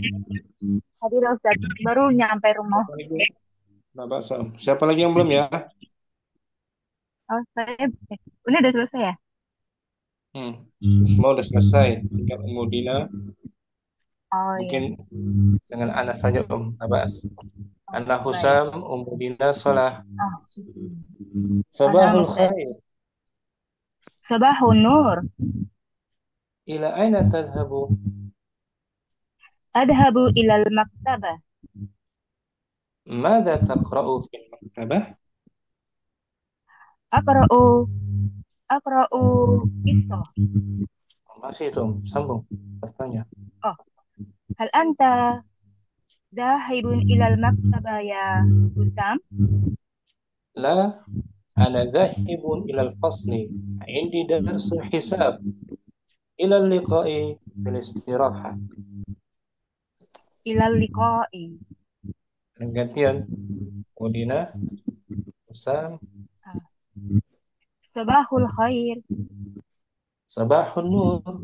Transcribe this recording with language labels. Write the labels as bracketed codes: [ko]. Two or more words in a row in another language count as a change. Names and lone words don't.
[id] Tadi Ustaz baru nyampe rumah. Nabas. Siapa lagi yang belum ya? Oh saya ini udah selesai ya? Semua udah selesai. Tinggal Mudina. Oh Mungkin dengan Ana saja Nabas. Ana Husam, Mudina Salah. [ar] صباح الخير. صباح النور. إلى أين تذهب? أذهب إلى المكتبة. ماذا تقرأ في المكتبة? أقرأ قصة. [id] Masih itu, sambung. Bertanya. Oh. [ar] هل أنت ذاهب إلى المكتبة يا حسام? لا، أنا ذاهب إلى الفصل. عندي درس حساب. إلى اللقاء في الاستراحة. إلى اللقاء. [id] Gantian. Mudina, Husam. [ar] صباح الخير. صباح النور.